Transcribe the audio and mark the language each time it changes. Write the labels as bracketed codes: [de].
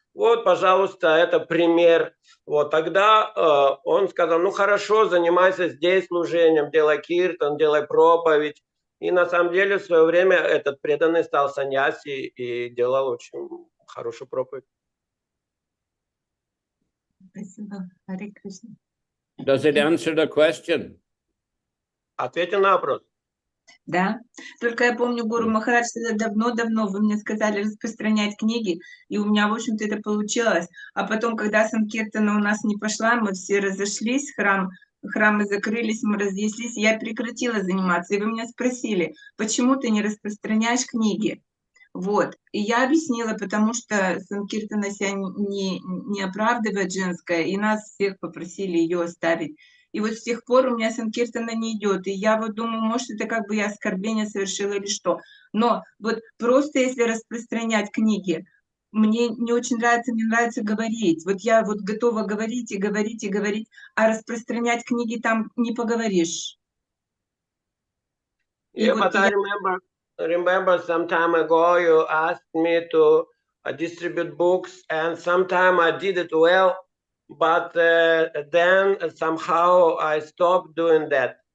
[ru] Вот, пожалуйста, это пример. Вот тогда он сказал, ну хорошо, занимайся здесь служением, делай киртан, делай проповедь. И на самом деле в свое время этот преданный стал саньяси и делал очень хорошую проповедь. Спасибо. Харе Кришна. [en] Does it answer the question? [ru] Ответьте на вопрос. Да, только я помню, Гуру Махарадж, давно-давно вы мне сказали распространять книги, и у меня, в общем-то, это получилось. А потом, когда Санкиртана у нас не пошла, мы все разошлись, храм храмы закрылись, мы разъяслись, я прекратила заниматься. И вы меня спросили, почему ты не распространяешь книги? Вот. И я объяснила, потому что Санкиртана себя не оправдывает женская, и нас всех попросили ее оставить. И вот с тех пор у меня Санкиртана не идет. И я вот думаю, может, это как бы я оскорбление совершила или что. Но вот просто если распространять книги, мне не очень нравится, мне нравится говорить. Вот я вот готова говорить и говорить и говорить, а распространять книги там не поговоришь. И Yeah, вот [en] but I remember some time ago you asked me to distribute books, and sometime I did it well, but then somehow I stopped doing that.